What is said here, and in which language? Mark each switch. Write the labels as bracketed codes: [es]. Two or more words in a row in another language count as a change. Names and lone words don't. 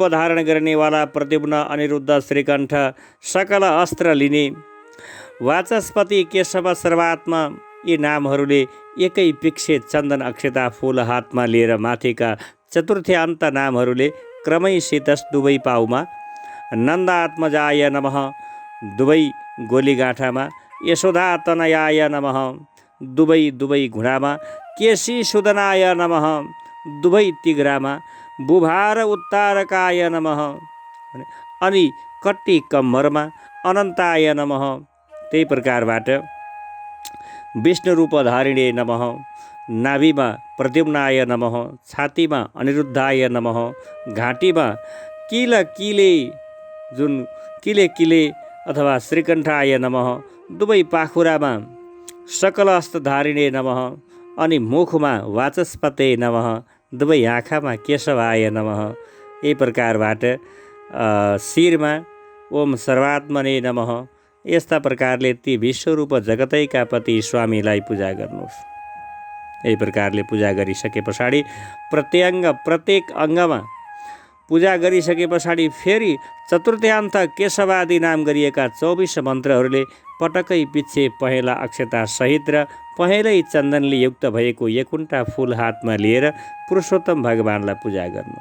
[ne] धारण गर्नेवाला प्रद्युम्न, अनिरुद्ध, श्रीकण्ठ, सकल अस्त्र लिने, वाचस्पति, केशव, सर्वात्मा, यी नामहरूले एकै पिक्से चन्दन अक्षता फूल हातमा लिएर माथिका चतुर्थ्यान्त नामहरूले क्रमैसित दुवै पाउमा, [sa] नन्दात्मजाय नमः [ne] दुवै गोलीगाँठामा, [sa] यशोदा तनयाय नमः [ne] दुवै घुँडामा, [sa] केशी सुदनाय नमः [ne] दुवै तिघ्रामा, [sa] बुभार उत्तारकाय नमः [ne] अनि कट्टी कम्मरमा, [sa] अनन्ताय नमः। [ne] त्यही प्रकारबाट [sa] विष्णु रूप धारिणे नमः, नाभिमा प्रद्युम्नाय नमः, छातीमा अनिरुद्धाय नमः, [ne] घाँटीमा किले अथवा [sa] श्रीकण्ठाय नमः, [ne] दुवै पाखुरामा [sa] सकल हस्तधारिणे नमः [ne] अनि मुखमा [sa] वाचस्पते नमः, [ne] दुवै आँखामा [sa] केशवाय नमः। [ne] यही प्रकारबाट शिरमा [sa] ओम सर्वात्मने नमः। [ne] यस्ता प्रकारले ती विश्वरूप जगतैका पति स्वामीलाई पूजा गर्नुहोस्। यही प्रकारले पूजा गरिसके पछाडि प्रत्येक अङ्गमा पूजा गरिसके पछाडि फेरि चतुर्थ्यान्त केशवादी नाम गरिएका 24 मन्त्रहरूले पटकै पिच्छे पहेँला अक्षता सहित र पहेँलै चन्दनले युक्त भएको यकुण्ठा फुल हातमा लिएर पुरुषोत्तम भगवानलाई पूजा गर्नु।